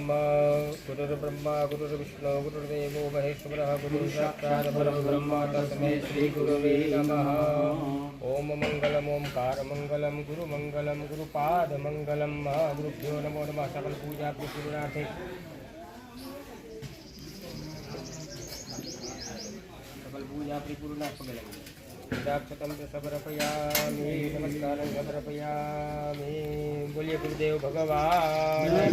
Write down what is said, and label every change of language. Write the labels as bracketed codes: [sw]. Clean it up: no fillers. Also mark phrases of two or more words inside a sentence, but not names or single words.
[sa] गुरुर् ब्रह्मा गुरुर् विष्णु गुरुर्देवो महेश्वरः गुरुः साक्षात् परब्रह्म तस्मै श्री गुरवे नमः. ओम मंगलम ओंकार मंगलम गुरु मंगलम गुरुपाद मंगलम. गुरुभ्यो नमो नमः. सकल पूजा गुरुनाथे पूजा परिपूर्णा [gu] પગે લાગી [sa] दाक्षतम समर्पयामि नमस्कारं समर्पयामि [gu] બોલીએ ગુરુદેવ ભગવાન